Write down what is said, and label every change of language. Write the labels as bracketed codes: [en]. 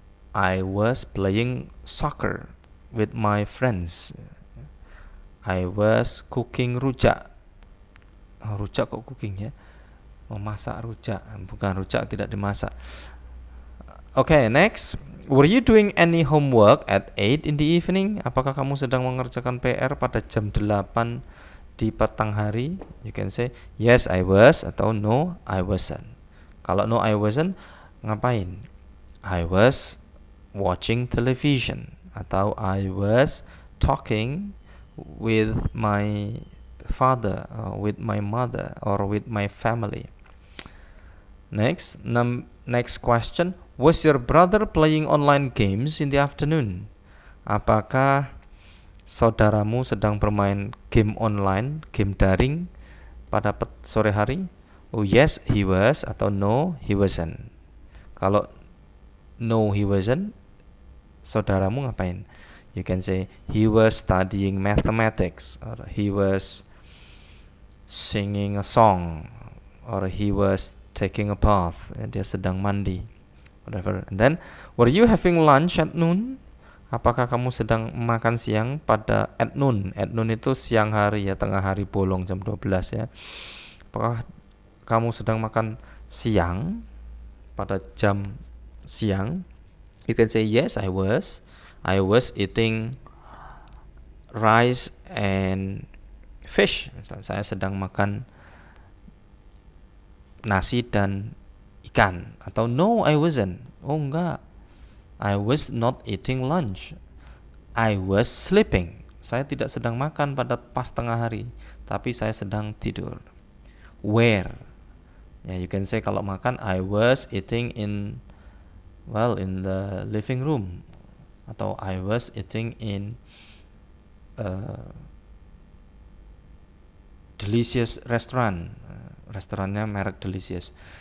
[en] I was playing soccer with my friends. I was cooking rujak. Oh, rujak [id] kok [en] cooking ya? [id] Memasak rujak, bukan rujak tidak dimasak. [en] Okay, next. Were you doing any homework at 8 in the evening? [id] Apakah kamu sedang mengerjakan PR pada jam 8 di petang hari? [en] You can say yes, I was, [id] atau [en] no, I wasn't. [id] Kalau [en] no, I wasn't, [id] ngapain? [en] I was watching television, [id] atau [en] I was talking with my father, with my mother, or with my family. Next, next question. Was your brother playing online games in the afternoon? [id] Apakah saudaramu sedang bermain game online, game daring pada sore hari? [en] Oh yes, he was, [id] atau [en] no, he wasn't. [id] Kalau [en] no, he wasn't, [id] saudaramu ngapain? [en] You can say he was studying mathematics, or he was singing a song, or he was taking a bath. [id] Dia sedang mandi, [en] whatever. And then, were you having lunch at noon? [id] Apakah kamu sedang makan siang pada [en] at noon? At noon [id] itu siang hari ya, tengah hari bolong jam 12 ya. Apakah kamu sedang makan siang pada jam siang? [en] You can say yes, I was. I was eating rice and fish. [id] Misalnya saya sedang makan nasi dan ikan. [en] Atau no, I wasn't. Oh enggak, I was not eating lunch. I was sleeping. [id] Saya tidak sedang makan pada pas tengah hari, tapi saya sedang tidur. [en] Where? Ya, you can say [id] kalau makan [en] I was eating in the living room, [id] atau [en] I was eating in Delicious restaurant. [id] Restorannya merek Delicious.